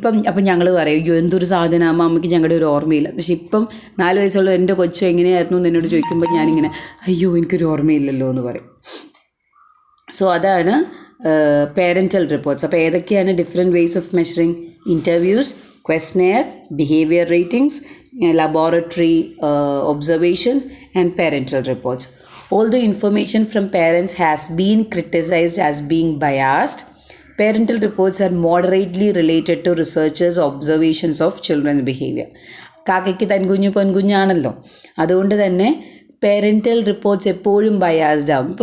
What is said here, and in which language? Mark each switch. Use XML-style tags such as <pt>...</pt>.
<ml>അപ്പം ഞങ്ങൾ പറയും അയ്യോ എന്തൊരു സാധനമാകുമ്പോൾ അമ്മയ്ക്ക് ഞങ്ങളുടെ ഒരു ഓർമ്മയില്ല. പക്ഷെ ഇപ്പം 4 വയസ്സുള്ള എൻ്റെ കൊച്ചു എങ്ങനെയായിരുന്നു എന്ന് എന്നോട് ചോദിക്കുമ്പോൾ ഞാനിങ്ങനെ അയ്യോ എനിക്കൊരു ഓർമ്മയില്ലല്ലോ എന്ന് പറയും. സോ അതാണ് പേരൻറ്റൽ റിപ്പോർട്ട്സ്. അപ്പോൾ ഏതൊക്കെയാണ്</ml> <en>Different ways of measuring? Interviews, questionnaire, behaviour ratings, laboratory observations and parental reports. Although information from parents has been criticized as being biased, parental reports are moderately related to researchers' observations of children's behavior.</en> <ml>കാക്കയ്ക്ക് തൻകുഞ്ഞു പൊൻകുഞ്ഞാണല്ലോ, അതുകൊണ്ട് തന്നെ പേരൻറ്റൽ reports എപ്പോഴും biased ആവും.</ml>